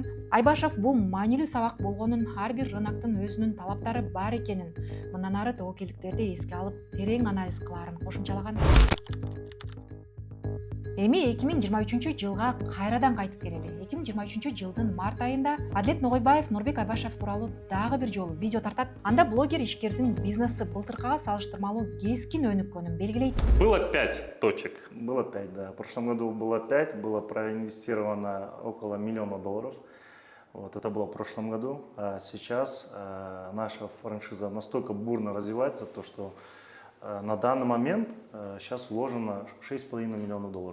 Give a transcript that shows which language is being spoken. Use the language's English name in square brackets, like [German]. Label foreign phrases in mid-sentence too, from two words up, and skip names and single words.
[Kyrgyz] Айбашев бул маанилүү сабак болгонун, ар бир рыноктун өзүнүн талаптары бар экенин, мындан ары тобокелдиктерди эске алып, терең анализ кылаарын кошумчалаган. Эми 2023 жылга кайрадан кайтып келели. 2023 жылдын март айында Адлет Ногойбаев Нурбек Айбашев тууралуу дагы бир жолу видео тартат. Анда блогер ишкердин бизнеси былтыркыга салыштырмалуу кескин өнүккөнүн белгилейт. [Russian] Было 5 точек. Было 5, да. В прошлом году было 5, было проинвестировано около $1 миллиона. Вот, это было в прошлом году. А сейчас наша франшиза настолько бурно развивается, то, что на данный момент сейчас вложено $6,5 миллиона.